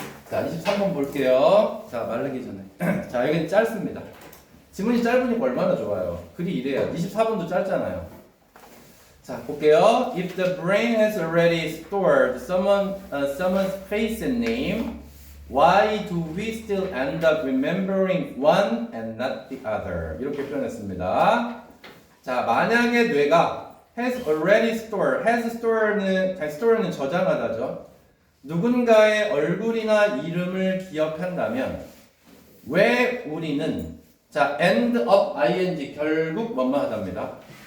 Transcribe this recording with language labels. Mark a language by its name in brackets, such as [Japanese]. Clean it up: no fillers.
[Korean] 자, 23번 볼게요. 자, 마르기 전에. 자, 여기는 짧습니다. 지문이 짧으니까 얼마나 좋아요. 글이 이래요. 24번도 짧잖아요. 자, 볼게요. [English] If the brain has already stored someone's face and name, why do we still end up remembering one and not the other? [Korean] 이렇게 표현했습니다. 자, 만약에 뇌가 [English] has already stored, [Korean] store는 저장하다죠. 누군가의 얼굴이나 이름을 기억한다면 왜 우리는 자 [English] end of ing [Korean] 결국 뭐뭐하답니다.